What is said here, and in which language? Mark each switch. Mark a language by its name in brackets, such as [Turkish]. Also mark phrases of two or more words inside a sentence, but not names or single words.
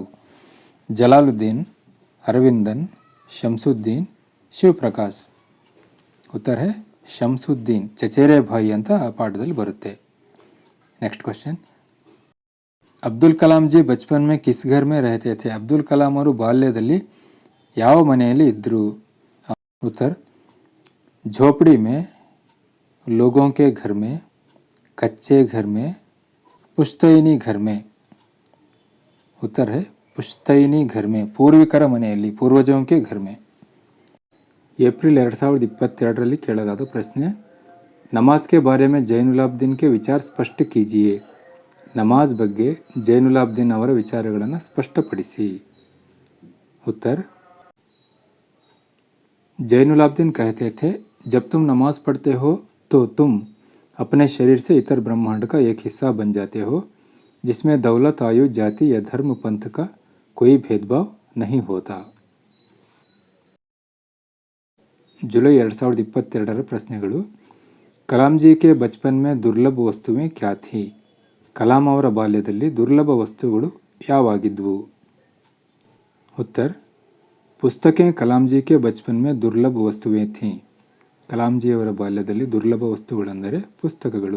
[Kannada] ಜಲಾಲುದ್ದೀನ್, ಅರವಿಂದನ್, ಶಂಸುದ್ದೀನ್, ಶಿವಪ್ರಕಾಶ್. [Hindi] उत्तर है [Kannada] ಶಂಸುದ್ದೀನ್, [Hindi] चचेरे भाई [Kannada] ಅಂತ ಆ ಪಾಠದಲ್ಲಿ ಬರುತ್ತೆ. [English] next question. [Hindi] अब्दुल कलाम जी बचपन में किस घर में रहते थे? [Kannada] ಅಬ್ದುಲ್ ಕಲಾಂ ಅವರು ಬಾಲ್ಯದಲ್ಲಿ ಯಾವ ಮನೆಯಲ್ಲಿ ಇದ್ದರು? [Hindi] ಉತ್ತರ झोपड़ी में, लोगों के घर में, कच्चे घर में, पुश्तैनी घर में. उत्तर है पुश्तैनी घर में, [Kannada] ಪೂರ್ವಿಕರ ಮನೆಯಲ್ಲಿ, [Hindi] पूर्वजों के घर में. [Kannada] ಏಪ್ರಿಲ್ 2022ರಲ್ಲಿ ಕೇಳಲಾದ ಪ್ರಶ್ನೆ. [Hindi] नमाज़ के बारे में जैनुलाब्दीन के विचार स्पष्ट कीजिए. [Kannada] ನಮಾಜ್ ಬಗ್ಗೆ ಜೈನುಲಾಬ್ದೀನ್ ಅವರ ವಿಚಾರಗಳನ್ನು ಸ್ಪಷ್ಟಪಡಿಸಿ. [Hindi] उत्तर जैनुलाब्दीन कहते थे जब तुम नमाज पढ़ते हो तो तुम अपने शरीर से इतर ब्रह्मांड का एक हिस्सा बन जाते हो जिसमें दौलत, आयु, जाति या धर्म पंथ का कोई भेदभाव नहीं होता. [Kannada] जुलाई 2022 ಪ್ರಶ್ನೆಗಳು. [Hindi] कलाम जी के बचपन में दुर्लभ वस्तुएँ क्या थीं? [Kannada] ಕಲಾಂ ಅವರ ಬಾಲ್ಯದಲ್ಲಿ ದುರ್ಲಭ ವಸ್ತುಗಳು ಯಾವಾಗಿದ್ವು? [Hindi] उत्तर पुस्तकें कलाम जी के बचपन में दुर्लभ वस्तुएँ थीं. [Kannada] ಕಲಾಂ ಜಿ ಅವರ ಬಾಲ್ಯದಲ್ಲಿ ದುರ್ಲಭ ವಸ್ತುಗಳೆಂದರೆ ಪುಸ್ತಕಗಳು.